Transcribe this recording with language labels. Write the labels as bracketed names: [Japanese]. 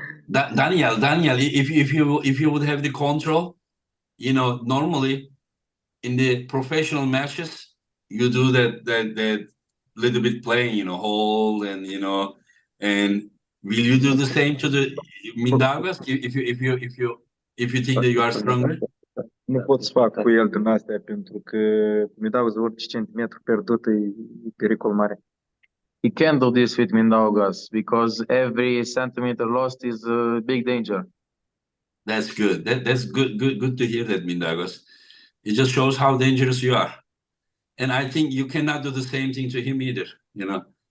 [English] Daniel, if you would have the control, you know, normally in the professional matches, you do that little bit playing, you know, hold and you know, and will you do the same to the Mindaugas if you think that you are stronger? [Romanian] Nu pot să fac cu el din astea pentru că Mindaugas orice centimetru pierdut e pericol mare. [English] He can't do this with Mindaugas because every centimeter lost is a big danger. That's good. That's good to hear that, Mindaugas. It just shows how dangerous you are. And I think you cannot do the same thing to him either, you know.